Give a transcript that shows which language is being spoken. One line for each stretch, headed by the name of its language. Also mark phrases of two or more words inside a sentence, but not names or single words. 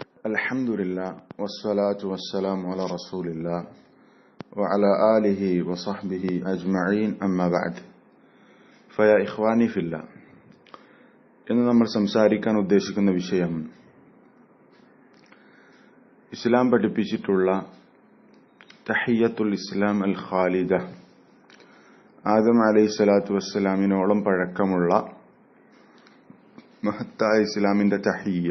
Arabic: الحمد لله والصلاة والسلام على رسول الله وعلى آله وصحبه أجمعين أما بعد فيا إخواني في الله
Malayalam: ഇന്ന് നമ്മൾ സംസാരിക്കാൻ ഉദ്ദേശിക്കുന്ന വിഷയം ഇസ്ലാം പഠിപ്പിച്ചിട്ടുള്ള
Arabic: تحية الإسلام الخالدة,
Malayalam: ആദം അലൈഹിസ്സലാത്തു വസ്സലാമിനോളം പഴക്കമുള്ള മഹത്തായ ഇസ്ലാമിന്റെ തഹിയ്യ.